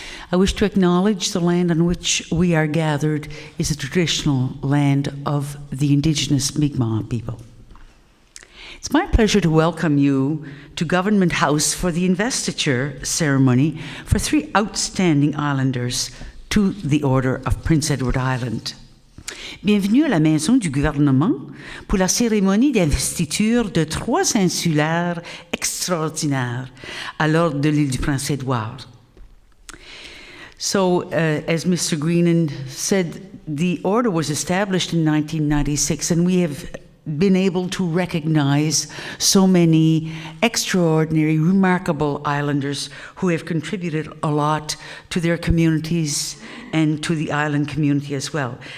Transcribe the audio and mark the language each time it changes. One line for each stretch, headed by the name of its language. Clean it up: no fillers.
English: I wish to acknowledge the land on which we are gathered is the traditional land of the Indigenous Mi'kmaq people. It's my pleasure to welcome you to Government House for the investiture ceremony for three outstanding islanders to the Order of Prince Edward Island.
French: Bienvenue à la Maison du gouvernement pour la cérémonie d'investiture de trois insulaires extraordinaires à l'ordre de l'île du Prince-Édouard.
English: So, as Mr. Greenan said, the order was established in 1996, and we have been able to recognize so many extraordinary, remarkable islanders who have contributed a lot to their communities and to the island community as well.